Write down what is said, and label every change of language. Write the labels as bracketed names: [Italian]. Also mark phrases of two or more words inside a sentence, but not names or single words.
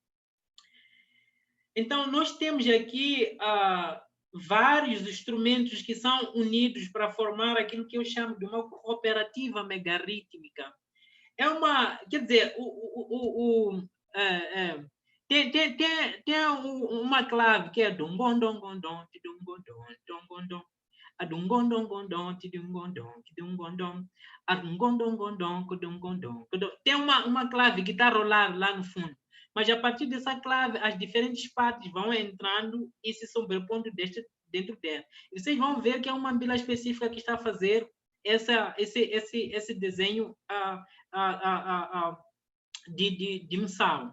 [Portuguese] Então nós temos aqui vários instrumentos que são unidos para formar aquilo que eu chamo de uma cooperativa megarrítmica. Quer dizer, tem uma clave que é dum-gondom-gondom, tidum-gondom, dom-gondom, adum-gondom-gondom, tidum-gondom, tidum-gondom, adum-gondom-gondom, cudum-gondom. Tem uma clave que está a rolar lá no fundo, mas a partir dessa clave, as diferentes partes vão entrando e se sobrepondo dentro dela. E vocês vão ver que é uma mbila específica que está a fazer esse desenho de missão.